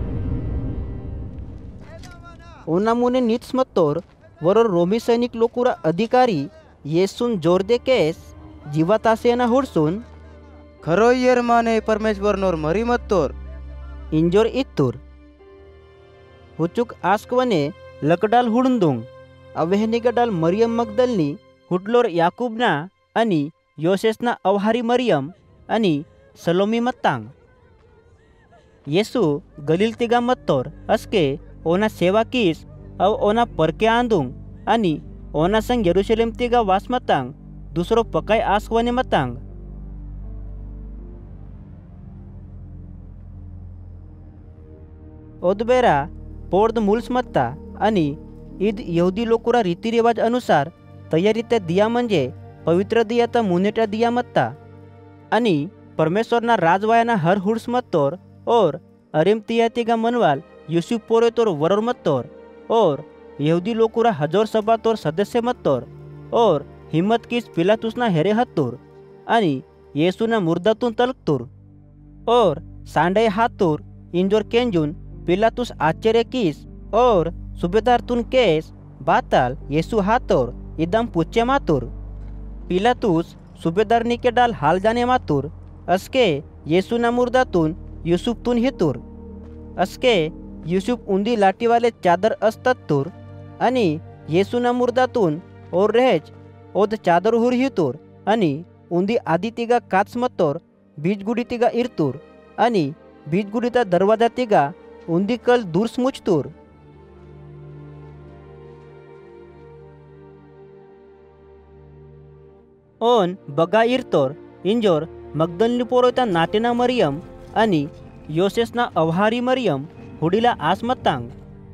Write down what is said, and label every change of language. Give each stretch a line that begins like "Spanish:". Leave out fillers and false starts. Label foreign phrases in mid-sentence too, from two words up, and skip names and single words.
Gondi: ओनामुने नित्समत्तोर वरोर रोमी सैनिक लोकुरा अधिकारी येसून जोरदे केस जीवातासेना हुडसून खरो येर माने परमेश्वर नोर मरी मत्तोर इंजोर इत्तूर हुचुक आस्कवने लकडाल हुडुंदुंग अवेहनिगडाल मरियम मगदलनी हुटलोर याकूबना आणि योसेसना अवहारी मरियम आणि सलोमी मत्तांग. येसू गलील तिगा मत्तोर अस्के ओना सेवा किस अव ओना परके आंदुंग आणि ओना संग यरूशलेम तिगा वास मतांग दुसरो पकाय आसवने मतांग. ओदबेरा पोर्द मुल्स मत्ता आणि ईद यहुदी लोकुरा रीतिरिवाज अनुसार तयारीत्या दिया म्हणजे पवित्र दियाता मुनेटा दिया मत्ता आणि परमेश्वरना राजवायाना हर हुड्स मत्तोर और अरिमतिया तिगा मनवाल यूसुफ पोरे तोर वरोर मत्तोर और यहूदी लोकुरा हजोर सभा तोर सदस्य मत्तोर और हिम्मत किस पिलातुसना हेरे हत्तोर आणि येसूना मुर्दातून तलकतोर और सांडे हातोर इंजोर केंजून पिलातुस आश्चर्य किस और सुबेदार तुन केस बाताल येसू हातोर इदम पुच्चे मातुर. पिलातुस सुबेदारनी के डाल हाल जाने मातुर अस्के येसूना मुर्दातून यूसुफतून हितूर अस्के यूसुफ उंदी लाटीवाले चादर असतात तूर आणि येसूना मुर्दातून और रहेज ओद चादर हुर हितूर आणि उंदी आदी तिगा काच मत्तोर बीजगुडी तिगा इरतूर आणि बीजगुडीचा दरवाजा तिगा उंदी कल दूर स्मुचतूर. ओन बगा इरतोर इंजोर मगदलनी पोरोता नाटेना मरियम आणि योसेसना अवहारी मरियम हुडीला आसमत्तांग.